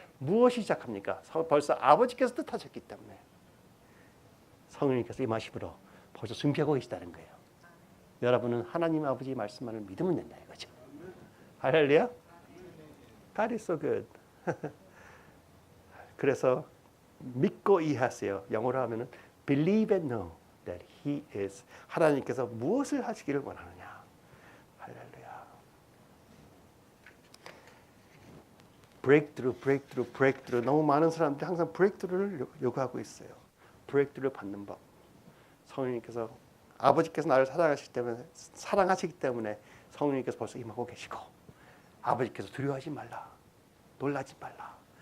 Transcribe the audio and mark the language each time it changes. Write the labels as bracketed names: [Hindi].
[Korean] 무엇이 시작합니까? 벌써 아버지께서 뜻하셨기 때문에 성령님께서 임하심으로 벌써 준비하고 계시다는 거예요. 여러분은 하나님 아버지 말씀만을 믿으면 된다 이거죠. [English] 할렐루야. God is so good. [Korean] 그래서 믿고 이해하세요. 영어로 하면은 [English] believe and know that He is. [Korean] 하나님께서 무엇을 하시기를 원하느냐. 할렐루야. [English] breakthrough. [Korean] 너무 많은 사람들이 항상 breakthrough를 요구하고 있어요. breakthrough를 받는 법. 성령님께서 아버지께서 나를 사랑하시기 때문에 성령님께서 벌써 임하고 계시고 아버지께서 두려워하지 말라. 놀라지 말라.